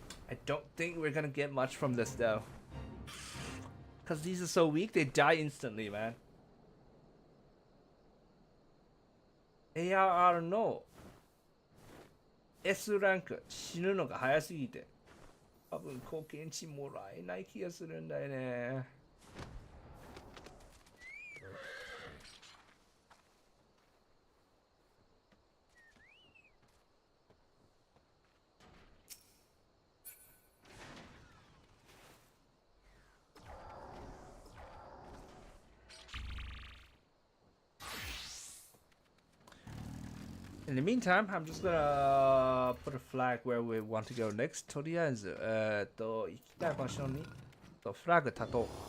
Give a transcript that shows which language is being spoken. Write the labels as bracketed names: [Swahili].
[English] I don't think we're gonna get much from this though. Cause these are so weak, they die instantly, man. [Japanese] ARR の S ランク死ぬのが早すぎて多分貢献値もらえない気がするんだよね。 [English] In the meantime, I'm just gonna put a flag where we want to go next. [Japanese] とりあえず、行きたい場所にフラグ立とう。